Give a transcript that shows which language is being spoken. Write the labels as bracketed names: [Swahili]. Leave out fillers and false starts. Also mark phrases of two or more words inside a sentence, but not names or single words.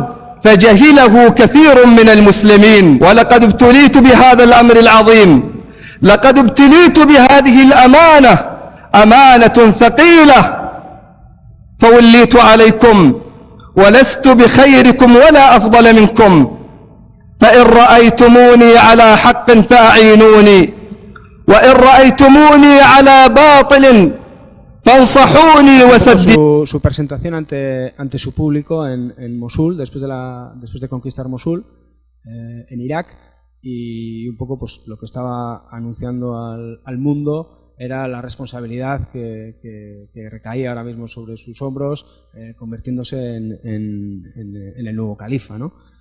[Arabic] فجهله كثير من المسلمين ولقد ابتليت بهذا الأمر العظيم لقد ابتليت بهذه الأمانة أمانة ثقيلة فوليت عليكم ولست بخيركم ولا أفضل منكم فإن رأيتموني على حق فأعينوني وإن رأيتموني على باطل فانصحوني وسددوني. [Spanish] Su presentación ante su público en Mosul, después de conquistar Mosul, en Irak, y un poco pues lo que estaba anunciando al mundo era la responsabilidad que recaía ahora mismo sobre sus hombros, convirtiéndose en el nuevo califa, ¿no?